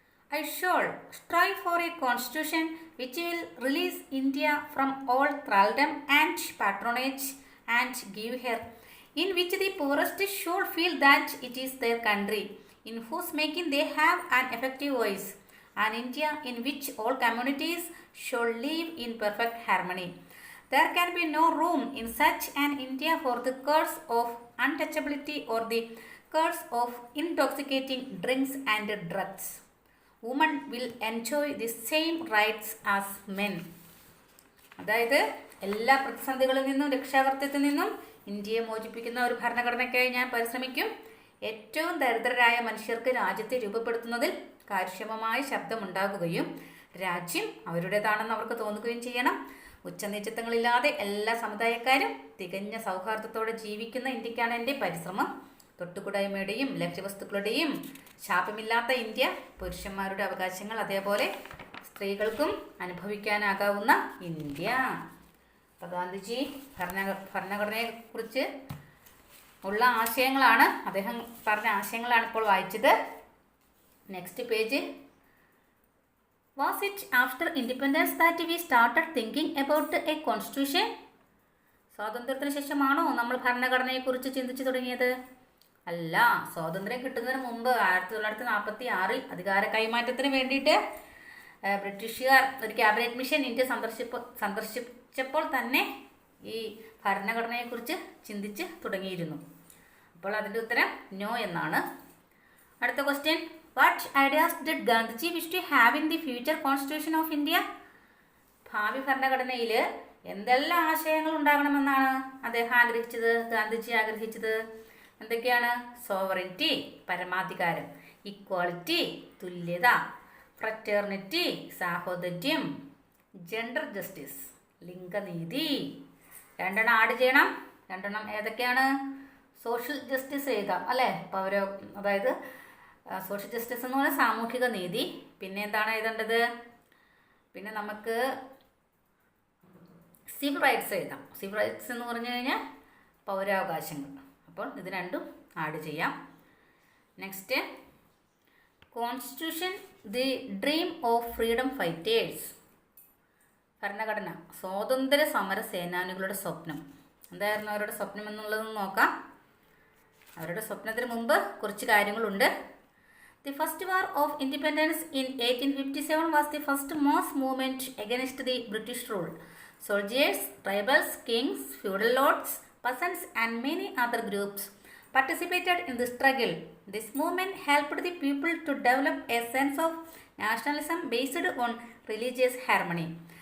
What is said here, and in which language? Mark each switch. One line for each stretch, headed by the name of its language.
English: I shall strive for a constitution which will release India from all thraldom and patronage and give her, in which the poorest should feel that it is their country, in whose making they have an effective voice, an India in which all communities should live in perfect harmony. There can be no room in such an India for the curse of untouchability or the curse of intoxicating drinks and drugs. Women will enjoy the same rights as men.
Malayalam: അതായത് എല്ലാ പ്രതിസന്ധികളിൽ നിന്നും രക്ഷാകർത്തൃത്വത്തിൽ നിന്നും ഇന്ത്യയെ മോചിപ്പിക്കുന്ന ഒരു ഭരണഘടനയ്ക്കായി ഞാൻ പരിശ്രമിക്കും. ഏറ്റവും ദരിദ്രരായ മനുഷ്യർക്ക് രാജ്യത്തെ രൂപപ്പെടുത്തുന്നതിൽ കാര്യക്ഷമമായ ശബ്ദമുണ്ടാകുകയും രാജ്യം അവരുടേതാണെന്ന് അവർക്ക് തോന്നുകയും ചെയ്യണം. ഉച്ചനീചത്വങ്ങളില്ലാതെ എല്ലാ സമുദായക്കാരും തികഞ്ഞ സൗഹാർദ്ദത്തോടെ ജീവിക്കുന്ന ഇന്ത്യക്കാണ് എൻ്റെ പരിശ്രമം. തൊട്ടുകൂടായ്മയുടെയും ലഹരിവസ്തുക്കളുടെയും ശാപമില്ലാത്ത ഇന്ത്യ, പുരുഷന്മാരുടെ അവകാശങ്ങൾ അതേപോലെ സ്ത്രീകൾക്കും അനുഭവിക്കാനാകാവുന്ന ഇന്ത്യ. അപ്പോൾ ഗാന്ധിജി ഭരണഘടനയെക്കുറിച്ച് ഉള്ള ആശയങ്ങളാണ്, അദ്ദേഹം പറഞ്ഞ ആശയങ്ങളാണ് ഇപ്പോൾ വായിച്ചത്.
English: Next page. Was it after independence that we started thinking about a constitution?
Malayalam: സ്വാതന്ത്ര്യത്തിന് ശേഷമാണോ നമ്മൾ ഭരണഘടനയെക്കുറിച്ച് ചിന്തിച്ചു തുടങ്ങിയത്? അല്ല, സ്വാതന്ത്ര്യം കിട്ടുന്നതിന് മുമ്പ് 1946 അധികാര കൈമാറ്റത്തിന് വേണ്ടിയിട്ട് ബ്രിട്ടീഷുകാർ ഒരു ക്യാബിനറ്റ് മിഷൻ ഇന്ത്യ സന്ദർശിച്ചപ്പോൾ തന്നെ ഈ ഭരണഘടനയെക്കുറിച്ച് ചിന്തിച്ച് തുടങ്ങിയിരുന്നു. അപ്പോൾ അതിൻ്റെ ഉത്തരം നോ എന്നാണ്. അടുത്ത question.
English: What ideas did Gandhiji wish to have in the future constitution of India?
Malayalam: ഭാവി ഭരണഘടനയിൽ എന്തെല്ലാം ആശയങ്ങൾ ഉണ്ടാകണമെന്നാണ് ഗാന്ധിജി ആഗ്രഹിച്ചത്? എന്തൊക്കെയാണ്? സോവറിറ്റി പരമാധികാരം, ഇക്വാളിറ്റി തുല്യത, ഫ്രറ്റേർണിറ്റി സാഹോദര്യം, ജെൻഡർ ജസ്റ്റിസ് ലിംഗനീതി. രണ്ടെണ്ണം ആഡ് ചെയ്യണം. രണ്ടെണ്ണം ഏതൊക്കെയാണ്? സോഷ്യൽ ജസ്റ്റിസ് എഴുതാം അല്ലേ? അതായത് സോഷ്യൽ ജസ്റ്റിസ് എന്ന് പറഞ്ഞാൽ സാമൂഹിക നീതി. പിന്നെ എന്താണ് എഴുതേണ്ടത്? പിന്നെ നമുക്ക് സിവിൽ റൈറ്റ്സ് എഴുതാം. സിവിൽ റൈറ്റ്സ് എന്ന് പറഞ്ഞു കഴിഞ്ഞാൽ പൗരാവകാശങ്ങൾ. അപ്പോൾ ഇത് രണ്ടും ആഡ് ചെയ്യാം.
English: Next, constitution the dream of freedom fighters.
Malayalam: ഭരണഘടന സ്വാതന്ത്ര്യ സമര സേനാനികളുടെ സ്വപ്നം. എന്തായിരുന്നു അവരുടെ സ്വപ്നം എന്നുള്ളതെന്ന് നോക്കാം. അവരുടെ സ്വപ്നത്തിന് മുമ്പ് കുറച്ച് കാര്യങ്ങളുണ്ട്.
English: The first war of independence in 1857 was the first mass movement against the British rule. Soldiers, rebels, kings, feudal lords, peasants and many other groups participated in the struggle. This movement helped the people to develop a sense of nationalism based on religious harmony.